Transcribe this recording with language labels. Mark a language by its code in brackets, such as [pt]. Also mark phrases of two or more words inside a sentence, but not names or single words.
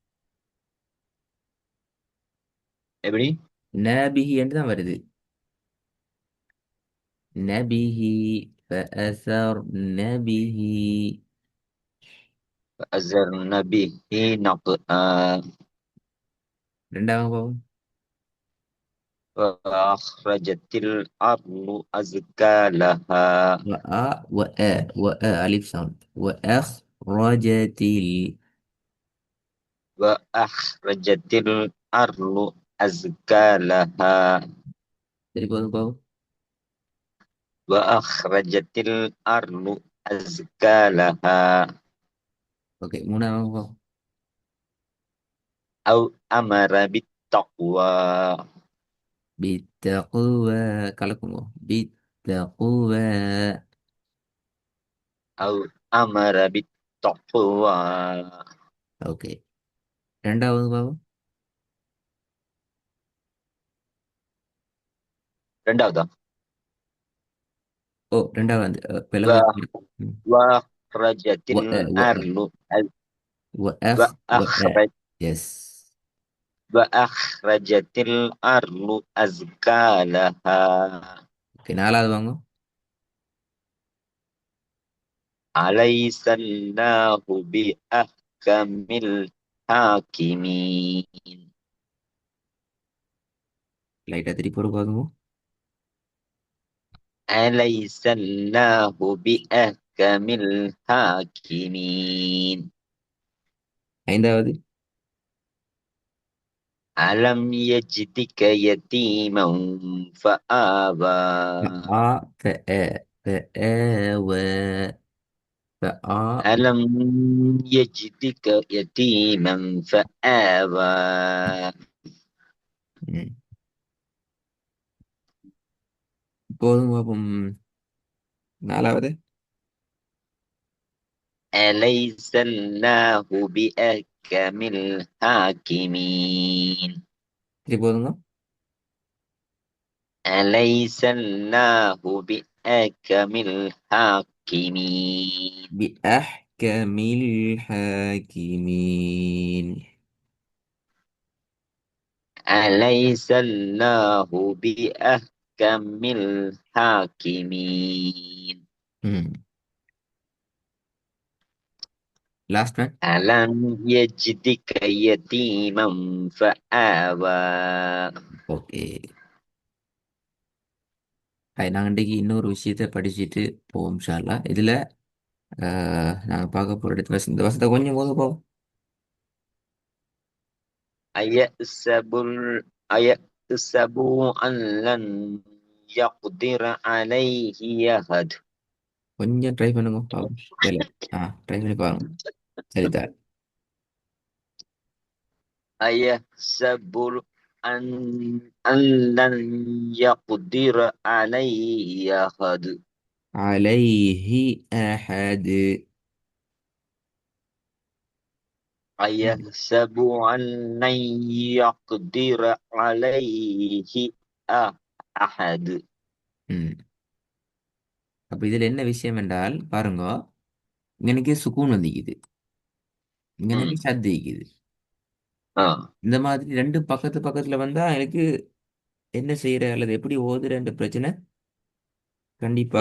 [ta] எப்படி? நபிஹி என்று தான் வருது. நபிஹி, [ar] فأثرن به. فأثرن به نقعا. [ta] ரெண்டாவது பாவம். [ar] وأخرجت الأرض أزكالها. ألف ساوند. وأخرجت وأخرجت الأرض أزكالها. [ta] திருப்பி பாவம். [ar] وأخرجت الأرض أزكالها. [ta] ஓகே, மூணாவது பாவம். [ar] أو أمر بالتقوى. بالتقوى. கலக்குங்க. بالتقوى. أو أمر بالتقوى. [ta] ஓகே, ரெண்டாவது பாவம். ரெண்டாவதா? ரெண்டாவது வந்து பிளவு. [ar] و- وأخرجت و الأرض وأخ. وأخرج يس. وأخرجت الأرض أزكالها. [ta] ஓகே, நாலாவது வாங்க. [ar] أليس الله بأحكم الحاكمين. [ta] லைட்டா திருப்பி ஒரு பாருங்க. [ar] أليس الله بأحكم الحاكمين. [ta] ஐந்தாவது. [ar] ألم يجدك يتيما فآوى. فآ فآوى. فآ. ألم يجدك يتيما فآوى. [ta] ம். போதும் பாப்போம். நாலாவது. [ar] أليس الله بأحكم الحاكمين. [ta] திருப்பி போதுங்க. [ar] أليس الله بأحكم الحاكمين. بأحكم الحاكمين. أليس الله بأحكم الحاكمين. [en] ம். last one. [ar] ألم يجدك يتيما فآوى. [ta] ஓகே. நாங்கள் இன்றைக்கு இன்னொரு விஷயத்தை படிச்சுட்டு போவோம் [ar] إن شاء الله. [ta] இதில் நாங்கள் பார்க்க போகிற இடத்துல இந்த வசத்தை கொஞ்சம் போது போவோம். [ar] أيحسب أيحسب أن لن يقدر عليه يهد. [ta] கொஞ்சம் ட்ரை பண்ணுங்க பாவம். இல்லை. ட்ரை பண்ணி பாருங்க. சரிதான். [ar] أيحسب أن لن يقدر عليه يهد. عليه أحد. أيحسب أن لن يقدر عليه أحد. ம். [ta] அப்போ இதில் என்ன விஷயம் என்றால் பாருங்க. இங்கனக்கே சுக்கூன் வந்திக்குது. இங்கனக்கு ம். சத்திக்குது. ஆ. இந்த மாதிரி ரெண்டு பக்கத்து பக்கத்துல வந்தா எனக்கு என்ன செய்யற அல்லது எப்படி ஓதுறன்ற பிரச்சனை கண்டிப்பா